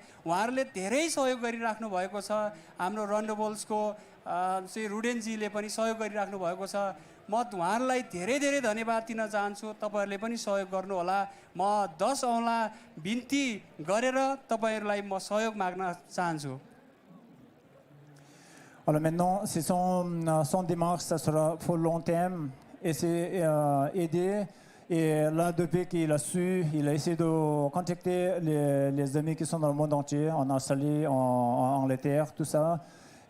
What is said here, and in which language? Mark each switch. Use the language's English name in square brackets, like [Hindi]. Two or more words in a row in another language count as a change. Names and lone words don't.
[Nepali] उहाँहरूले धेरै सहयोग गरिराख्नु भएको छ। हाम्रो रन्डोबोल्सको श्री रुडेनजीले पनि सहयोग गरिराख्नु भएको छ। म उहाँहरूलाई धेरै धेरै धन्यवाद दिन चाहन्छु। तपाईहरुले पनि सहयोग गर्नु होला। म 10 औँला बिन्ती गरेर तपाईहरुलाई म सहयोग माग्न चाहन्छु। [French] Alors maintenant, c'est son démarche, ça sera pour long terme, essayer aider. Et là, depuis qu'il a su, il a essayé de contacter les amis qui sont dans le monde entier, en Australie, en Angleterre, tout ça.